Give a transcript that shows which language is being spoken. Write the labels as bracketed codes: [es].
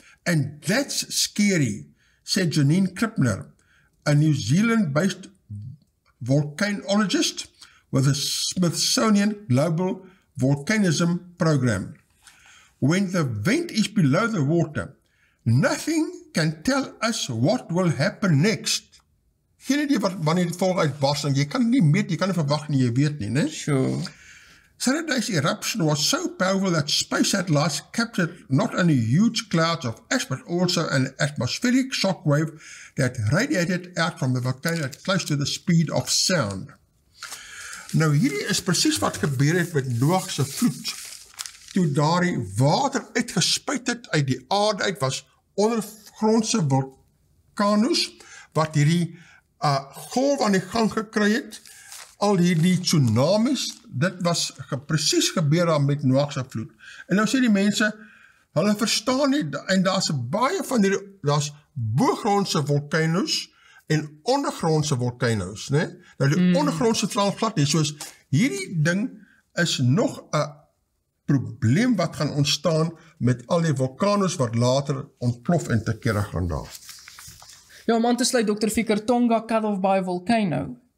[en] And that's scary, said Janine Krippner, a New Zealand-based volcanologist with the Smithsonian Global Volcanism Program. When the vent is below the water, nothing can tell us what will happen next. [af] Geen idee wanneer die volk uitbarsting, jy kan nie meet, jy kan nie verwag nie, jy weet nie, né? [en] Sure. Saturday's eruption was so powerful that space satellites captured not only huge clouds of ash, but also an atmospheric shockwave that radiated out from the volcano at close to the speed of sound. [af] Nou, hierdie is presies wat gebeur het met Noag se vloed. Toe daar die water uitgespuit het uit die aarde uit, was ondergrondse vulkanos, wat hierdie golf aan die gang gekry het, al hierdie tsunamis, dit was presies gebeur daar met Noag se vloed. En nou sê die mense, hulle verstaan nie, en daar's baie van hierdie, daar's boogrondse vulkanos en ondergrondse vulkanos, né? Nou die ondergrondse val glad nie, soos hierdie ding is nog 'n probleem wat gaan ontstaan met al die vulkanos wat later ontplof en te kere gaan daar. Ja, om aan te sluit, Dr. [en] Ficker, Tonga cut off by a volcano.